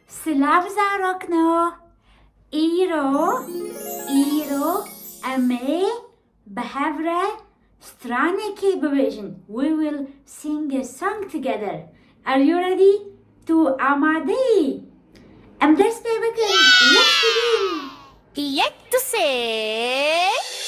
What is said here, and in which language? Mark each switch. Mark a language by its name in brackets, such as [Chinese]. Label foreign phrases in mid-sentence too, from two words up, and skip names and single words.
[Kurdish] Slav zarokno. Îro em ê bi hevre stranekê bibêjin. [English] We will sing a song together. Are you ready? [Kurdish] Tu amade yî? Em dest pê bikin. [English] Let's begin. [Kurdish] Yek tu sê.